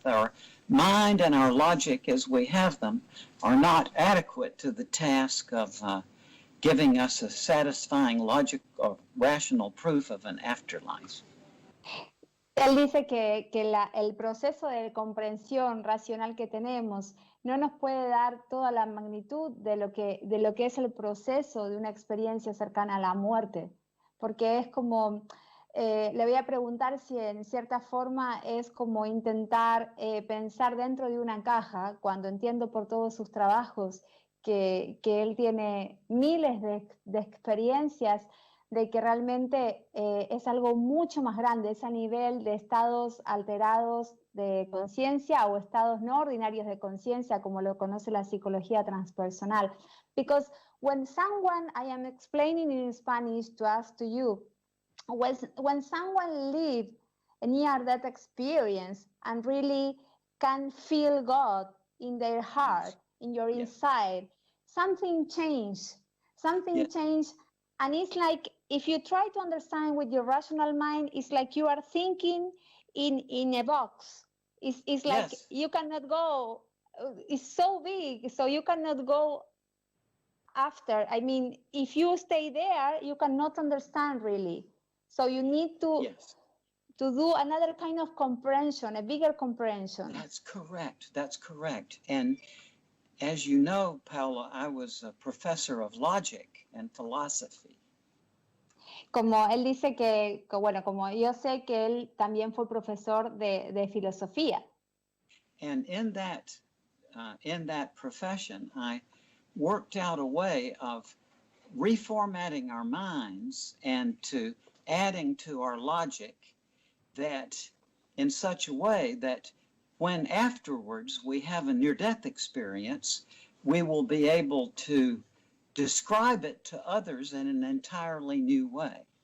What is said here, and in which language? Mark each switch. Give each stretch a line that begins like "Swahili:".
English: Our mind and our logic as we have them are not adequate to the task of giving us a satisfying logic or rational proof of an afterlife.
Spanish: Él dice que el proceso de comprensión racional que tenemos no nos puede dar toda la magnitud de lo que es el proceso de una experiencia cercana a la muerte, porque es como, le voy a preguntar si en cierta forma es como intentar pensar dentro de una caja, cuando entiendo por todos sus trabajos que él tiene miles de experiencias, de que realmente es algo mucho más grande, es a nivel de estados alterados de conciencia o estados no ordinarios de conciencia, como lo conoce la psicología transpersonal.
English: Because when someone, I am explaining in Spanish to us, to you, when someone lives a near-death experience and really can feel God in their heart, in your inside, something changed, changed. And it's like, if you try to understand with your rational mind, it's like you are thinking in a box. It's like you cannot go, it's so big, so you cannot go after. I mean, if you stay there, you cannot understand really. So you need to do another kind of comprehension, a bigger comprehension. That's correct. That's correct. And as you know, Paula, I was a professor of logic and philosophy.
Spanish: Como él dice bueno, como yo sé que él también fue profesor de filosofía.
English: And in that profession, I worked out a way of reformatting our minds and to adding to our logic that in such a way that when afterwards we have a near-death experience, we will be able to describe it to others in an entirely new way.